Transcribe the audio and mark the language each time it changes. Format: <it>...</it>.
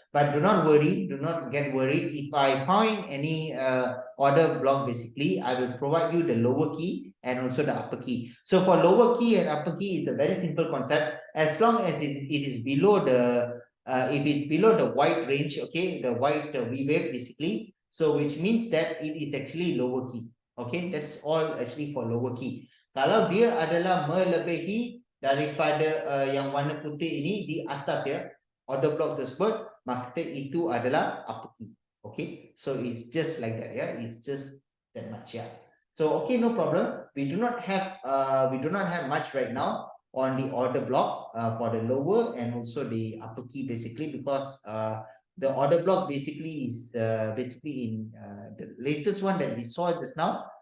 <en>But do not worry, do not get worried. If I find any order block, basically, I will provide you the lower key and also the upper key. So for lower key and upper key, it's a very simple concept. As long as it is below the if it's below the white range, okay, the white V wave basically, so which means that it is actually lower key. Okay, that's all actually for lower key.</en> <ms>Kalau dia adalah melebihi daripada yang warna putih ini di atas ya, order block tersebut, maka itu adalah upper key.</ms> <en>Okay, so it's just like that, yeah, it's just that much, yeah. So okay, no problem. We do not have much right now on the order block for the lower and also the upper key basically, because the order block basically is basically in the latest one that we saw just now.</en>